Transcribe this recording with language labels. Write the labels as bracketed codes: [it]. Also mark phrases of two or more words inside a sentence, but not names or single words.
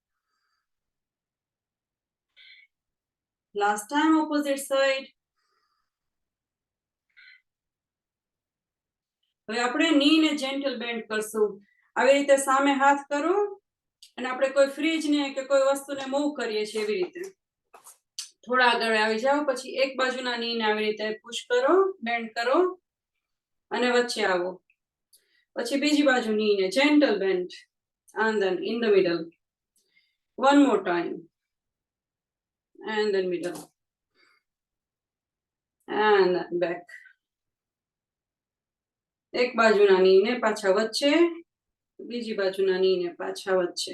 [en] Last time opposite side. [gu] હવે આપણે ની ને [en] gentle bend [gu] કરશું. આવી રીતે સામે હાથ કરો અને આપણે કોઈ ફ્રીજ ને કે કોઈ વસ્તુને મૂવ કરીએ છીએ એવી રીતે થોડા આગળ આવી જાઓ. પછી એક બાજુના ની ને આવી રીતે પુશ કરો, બેન્ડ કરો અને વચ્ચે આવો. પછી બીજી બાજુ ની ને [en] gentle bend and then in the middle. One more time. And then middle. And then back. [gu] એક બાજુના ની ને પાછા વચ્ચે, બીજી બાજુના ની ને પાછા વચ્ચે.